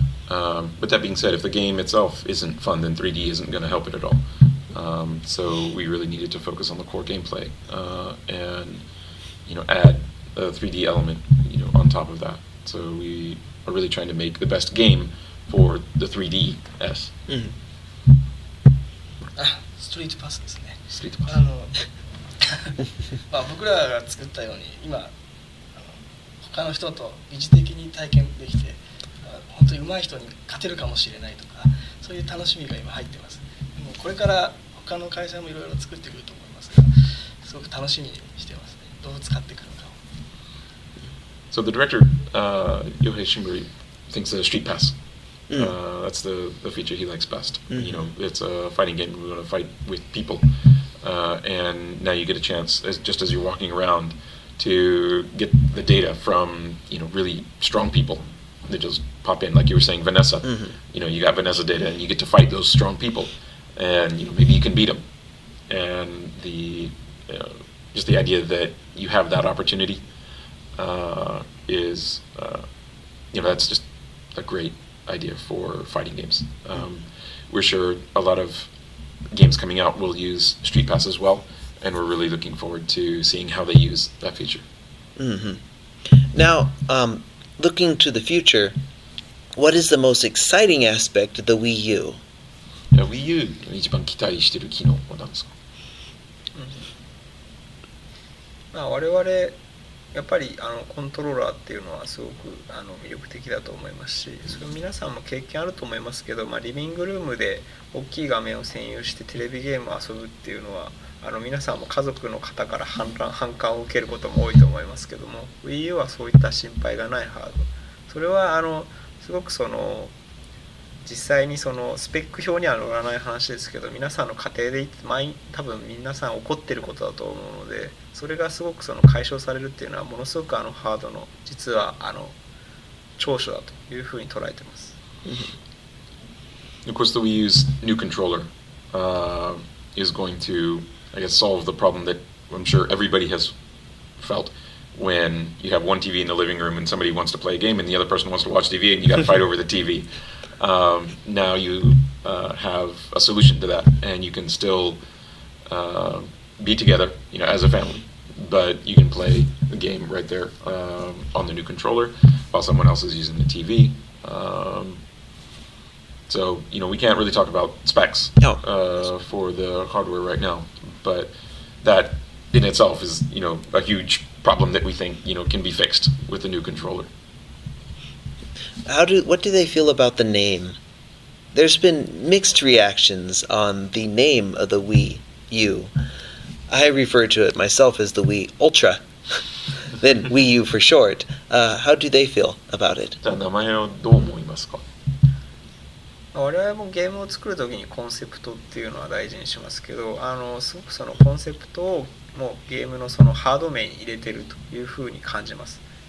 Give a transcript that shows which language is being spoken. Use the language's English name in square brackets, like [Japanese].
[English] But that being said, if the game itself isn't fun, then 3D isn't going to help it at all. So we really needed to focus on the core gameplay and add a 3D element on top of that. So we are really trying to make the best game for the 3DS. [Japanese] ストリートパスですね。ストリートパス。僕らが作ったように今他の人と疑似的に体験できて本当に上手い人に勝てるかもしれないとかそういう楽しみが今入ってます。でもこれから他の会社もいろいろ作ってくると思いますがすごく楽しみにしてますね。どう使ってくるかを。 [English] So the director, Yohei Shimburi, thinks a street pass. That's the feature he likes best. It's a fighting game. We want to fight with people, and now you get a chance, just as you're walking around, to get the data from really strong people that just pop in, like you were saying, Vanessa. You got Vanessa data, and you get to fight those strong people, and maybe you can beat them. And just the idea that you have that opportunity is, that's just a great idea for fighting games. We're sure a lot of games coming out will use Street Pass as well, and we're really looking forward to seeing how they use that feature. Now, looking to the future, what is the most exciting aspect of the Wii U? [Japanese] Wii U の一番期待している機能は何ですか？我々やっぱりコントローラーっていうのはすごく魅力的だと思いますし、それ皆さんも経験あると思いますけど、リビングルームで大きい画面を占有してテレビゲームを遊ぶっていうのは皆さんも家族の方から反感を受けることも多いと思いますけども、 Wii U はそういった心配がないハード。それはすごく実際にスペック表には載らない話ですけど、皆さんの家庭で多分皆さん起こっていることだと思うので、それがすごく解消されるっていうのはものすごくハードの実は長所だというふうに捉えてます。 [English] Of course, the Wii U's new controller is going to, I guess, solve the problem that I'm sure everybody has felt when you have one TV in the living room and somebody wants to play a game and the other person wants to watch TV and you got to fight over the TV. Now you have a solution to that, and you can still be together, as a family. But you can play the game right there on the new controller while someone else is using the TV. So we can't really talk about specs for the hardware right now, but that in itself is a huge problem that we think can be fixed with the new controller. What do they feel about the name? There's been mixed reactions on the name of the Wii U. I refer to it myself as the Wii Ultra, then Wii U for short. How do they feel about it? [Japanese] じゃあ名前をどう思いますか？我々もゲームを作るときにコンセプトっていうのは大事にしますけど、すごくコンセプトをもうゲームのハード面に入れてるというふうに感じます。